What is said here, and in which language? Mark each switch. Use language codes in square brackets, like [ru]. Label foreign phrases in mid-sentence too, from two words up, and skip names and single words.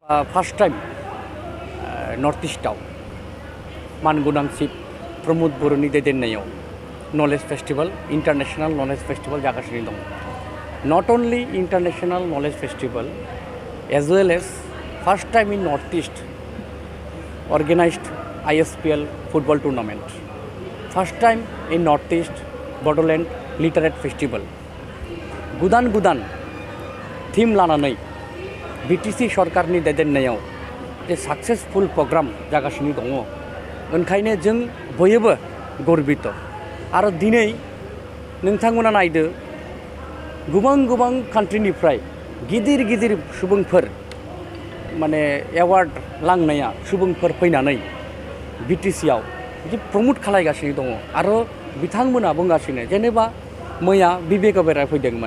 [en] First time [brx] North East-आव मानगोनां चिफ प्रमोद बर'नि दैदेननायाव [en] knowledge festival international knowledge festival [brx] जागासिनो दं। [en] Not only international knowledge festival as well as first time in North East organized ISPL football tournament. First time in North East Bodoland literate festival. [brx] गुदान थीम लानानै BTC सरकारनि दैदेननायाव जे [en] successful program [brx] जागासिनो दङ। ओंखायनो जों बयबो गर्बित आरो दिनै नोंथांमोना नायदो गोबां कान्ट्रिनिफ्राय गिदिर सुबुंफोर माने एवार्ड लांनाया सुबुंफोर फैनानै BTC-आव बिदि प्रमोट खालायगासिनो दङ आरो बिथांमोना बुंगासिनो जेनेबा मैया बिबेक अबेरा फैदोंमोन।